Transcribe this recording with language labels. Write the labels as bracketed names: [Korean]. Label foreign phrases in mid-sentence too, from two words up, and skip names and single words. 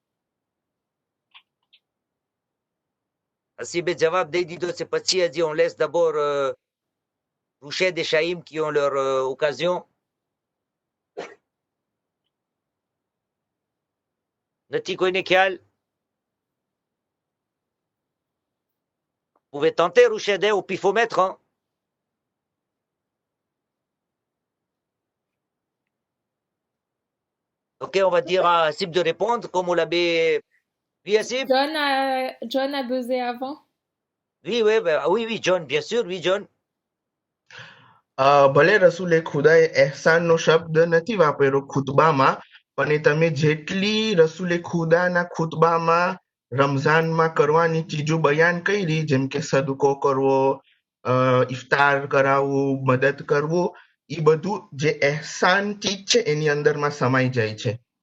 [Gujarati] હસીબે જવાબ દઈ દીધો છે પછી હજી [French] on laisse d'abord Rouched et Shaïm qui ont leur occasion. [Gujarati] નથી કોઈને ખ્યાલ? [French] Vous pouvez tenter, Roushed, au pifomètre. Hein? Ok, on va dire à Hasib de répondre, comme on l'avait... Oui, Hasib? John a buzzé avant. Oui, oui, John, bien sûr, oui, John. [Gujarati] ભલે રસૂલે ખુદાએ એહસાનનો શબ્દ નથી વાપર્યો ખુતબામાં, પણ એ તમે જેટલી રસૂલે ખુદાના ખુતબામાં રમઝાનમાં કરવાની ચીજો બયાન કરી, જેમ કે સદકો કરવો, ઇફતાર કરાવવું, મદદ કરવું, એ બધું જે એહસાન ચીજ છે એની અંદરમાં સમાઈ જાય છે.